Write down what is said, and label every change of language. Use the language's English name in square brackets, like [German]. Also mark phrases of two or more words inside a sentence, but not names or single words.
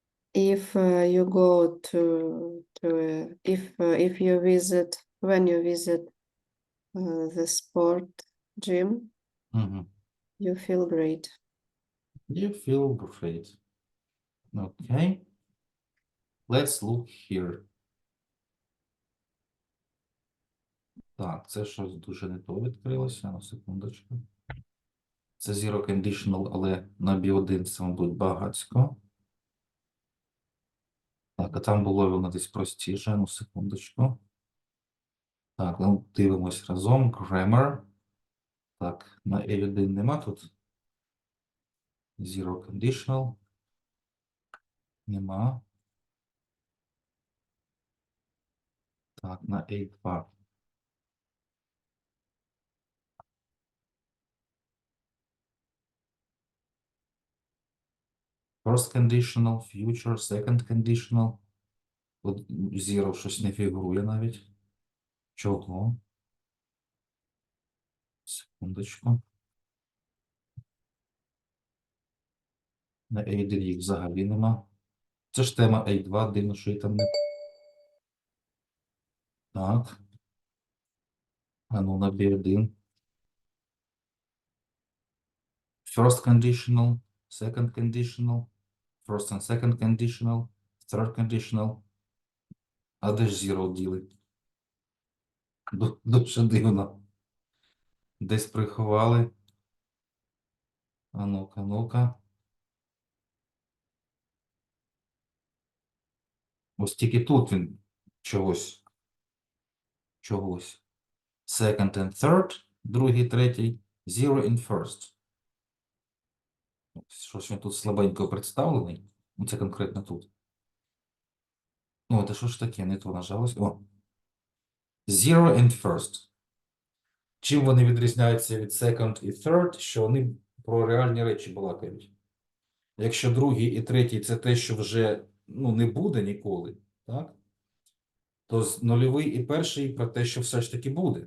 [English] If you go if you visit, when you visit the sport gym, you feel great. You feel great. Okay. Let's look here. [Ukrainian] Так, це щось дуже не то відкрилося. На секундочку. Це zero conditional, але на B1 це, мабуть, багацько. Так, а там було воно десь простіше. Ну, секундочку. Так, ну, дивимось разом. Grammar. Так, на A1 нема тут. [English] Zero conditional. [Ukrainian] Нема. Так, на A2. [English] First conditional, future, second conditional. [Ukrainian] От zero щось не фігурує навіть. Чого? Секундочку. На A1 їх взагалі нема. Це ж тема A2, дивно, що і там не. Так. А ну на B1. [English] First conditional, second conditional, first and second conditional, third conditional. [Ukrainian] А де ж zero ділить? Дуже дивно. Десь приховали. А ну-ка, ну-ка. Ось тільки тут він чогось. [English] Second and third, [Ukrainian] другий, третій, [English] zero in first. [Ukrainian] Щось він тут слабенько представлений. Ну, це конкретно тут. Ну, це що ж таке? Не то нажалось. О. [English] Zero and first. [Ukrainian] Чим вони відрізняються від second і third, що вони про реальні речі балакають. Якщо другий і третій це те, що вже не буде ніколи, так? То нульовий і перший про те, що все ж таки буде.